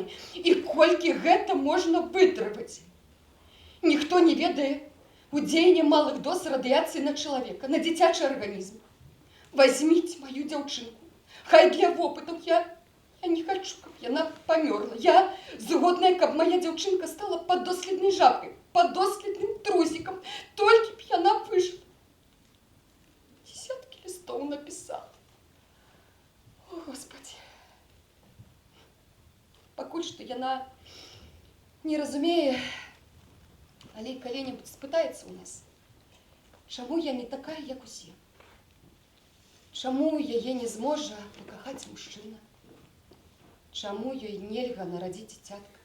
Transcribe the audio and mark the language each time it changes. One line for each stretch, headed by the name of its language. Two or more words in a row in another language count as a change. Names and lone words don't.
Belarusian: І колькі гэта можна вытрываць? Ніхто не ведае удзеяння малых доз радыяцыі на чалавека, на дзіцячы арганізм. Возьміце маю дзяўчынку. Хай для вопытаў. Я не хочу, каб яна памёрла. Я згодная, каб моя дзяўчынка стала паддоследнай жабкай, паддоследным трусиком. Толькі б яна выжила.
Russian: Десятки листов написала. О, Господи.
Belarusian: Пакуль што яна не разумее, але калі-небудзь спытаецца ў нас, чаму я не такая, як усе? Чаму яе не зможа пакахаць мужчына? Чаму ёй нельга нарадзіць дзіцятка?